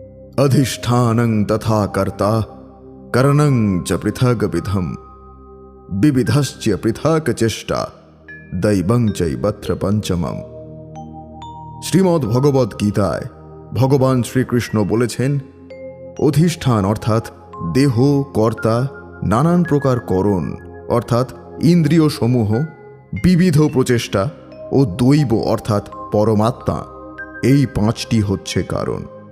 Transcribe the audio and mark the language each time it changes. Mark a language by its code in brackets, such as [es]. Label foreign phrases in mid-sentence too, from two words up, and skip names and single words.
[sa] अधिष्ठानं तथा कर्ता करणं च पृथग्विधम् विविधश्च पृथक् चेष्टा दैवं चैवत्र पंचमम्। [bn] শ্রীমদ্ ভগবদ গীতায় ভগবান শ্রীকৃষ্ণ বলেছেন, অধিষ্ঠান অর্থাৎ দেহ, কর্তা, নানান প্রকার করণ অর্থাৎ ইন্দ্রিয় সমূহ, বিবিধ প্রচেষ্টা ও দৈব অর্থাৎ পরমাত্মা, এই পাঁচটি হচ্ছে কারণ।